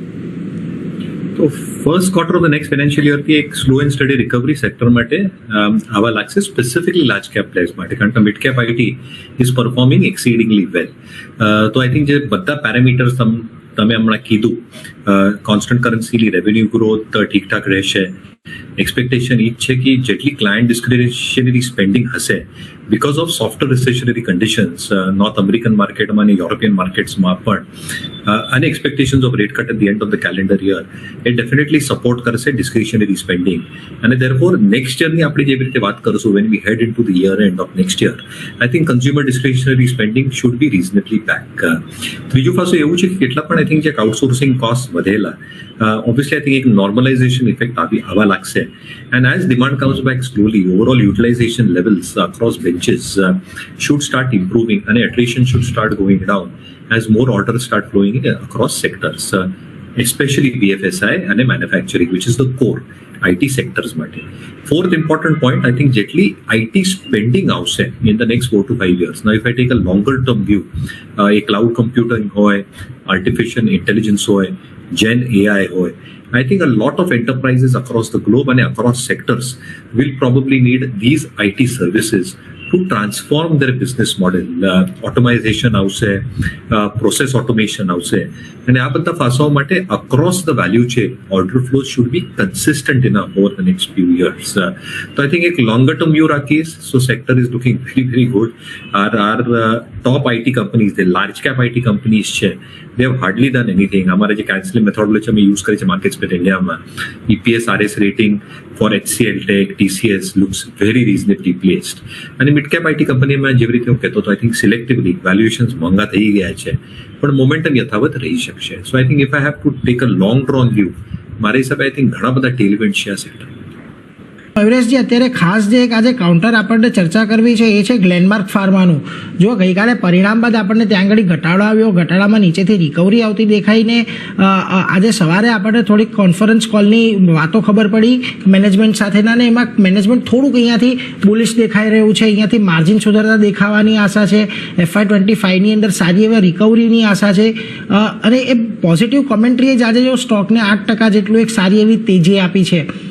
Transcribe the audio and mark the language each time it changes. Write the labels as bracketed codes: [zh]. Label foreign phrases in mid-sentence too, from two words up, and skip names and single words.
[en] તો first quarter of the next financial year [gu] થી એક [en] slow and steady recovery sector [gu] માટે આવા લાગશે, [en] specifically large cap players [gu] માટે, કારણ કે [en] mid cap IT is performing exceedingly well. [gu] તો [en] I think [gu] જે બધા પેરામીટર્સ તમે હમણાં કીધું, [en] constant currencyની revenue growth [gu] ઠીકઠાક રહેશે. એક્સપેક્ટેશન એ જ છે કે જેટલી [en] client discretionary spending હશે because of softer recessionary conditions, North American [gu] માર્કેટમાં અને યુરોપિયન માર્કેટ્સમાં પણ, અને [en] expectations of rate cut at the end of the calendar year, it definitely support કરશે discretionary spending. [gu] અને therefore [en] next year [gu] ની આપણે જેવી રીતે વાત કરશું, [en] when we head into the year end of next year, I think consumer discretionary spending should be reasonably back. [gu] ત્રીજું પાસું એવું છે કે કેટલા પણ [en] I think [gu] જે [en] outsourcing cost [gu] વધેલા, [en] obviously I think એક normalization effect [gu] આવા લાગશે, [en] and as demand comes back slowly, overall utilization levels across benches should start improving, and attrition should start going down as more orders start flowing in across sectors, especially BFSI and manufacturing, which is the core IT sectors માટે. Fourth important point, I think જેટલી IT spending આવશે in the next 4 to 5 years. Now if I take a longer term view, a cloud computing હોય, artificial intelligence હોય, Gen AI હોય, I think a lot of enterprises across the globe and across sectors will probably need these IT services to transform their business model. Automation આવશે, process automation આવશે, [gu] અને આ બધા પાસાઓ માટે [en] across the value chain order flows should be consistent enough over the next few years. So I think એક longer term view રાખીએ, so sector is looking very, very good. Our top IT companies, the large cap IT companies છે, they have hardly done anything. [gu] અમારે જે [en] canceling methodology [gu] અમે યુઝ કરી છે [en] માર્કેટ સ્પેસ ઇન્ડિયામાં, EPS RS rating for HCL Tech, TCS looks very reasonably placed. [gu] અને [en] mid cap IT [gu] કંપનીમાં જેવી રીતે હું કહેતો હતો, [en] I think selectively valuations [gu] મોંઘા થઈ ગયા છે, પણ મોમેન્ટમ યથાવત રહી શકશે. [en] So I think if I have to take a long drawn view, [gu] મારા હિસાબે [en] I think [gu] ઘણા બધા tailwinds છે આ સેક્ટર. મયુરેશજી, અત્યારે ખાસ જે એક આજે કાઉન્ટર આપણને ચર્ચા કરવી છે એ છે ગ્લેનમાર્ક ફાર્માનું. જો ગઈકાલે પરિણામ બાદ આપણને ત્યાં આગળ ઘટાડો આવ્યો, ઘટાડામાં નીચેથી રિકવરી આવતી દેખાઈને આજે સવારે આપણને થોડીક [en] conference callની [gu] વાતો ખબર પડી મેનેજમેન્ટ સાથેના, ને એમાં મેનેજમેન્ટ થોડુંક અહીંયાથી બુલિશ દેખાઈ રહ્યું છે, અહીંયાથી માર્જિન સુધારતા દેખાવાની આશા છે, FY25ની અંદર સારી એવી રિકવરીની આશા છે, અને એ [en] positive commentaryએ [gu] જ આજે જો સ્ટોકને 8% જેટલું એક સારી એવી તેજી આપી છે.